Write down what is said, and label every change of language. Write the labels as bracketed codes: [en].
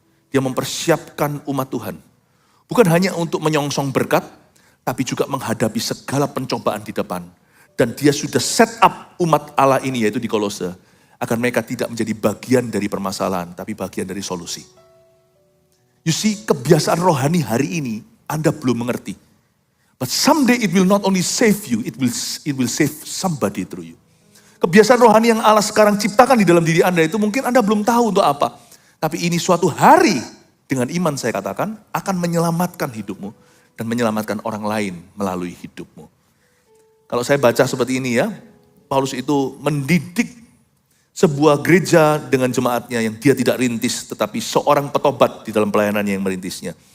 [id] Dia mempersiapkan umat Tuhan. Bukan hanya untuk menyongsong berkat, tapi juga menghadapi segala pencobaan di depan. Dan dia sudah set up umat Allah ini, yaitu di Kolose, agar mereka tidak menjadi bagian dari permasalahan, tapi bagian dari solusi. [en] You see, [id] kebiasaan rohani hari ini, Anda belum mengerti. [en] But someday it will not only save you, it will save somebody through you. [id] Kebiasaan rohani yang Allah sekarang ciptakan di dalam diri Anda itu mungkin Anda belum tahu untuk apa. Tapi ini suatu hari dengan iman saya katakan akan menyelamatkan hidupmu dan menyelamatkan orang lain melalui hidupmu. Kalau saya baca seperti ini ya, Paulus itu mendidik sebuah gereja dengan jemaatnya yang dia tidak rintis, tetapi seorang petobat di dalam pelayanannya yang merintisnya.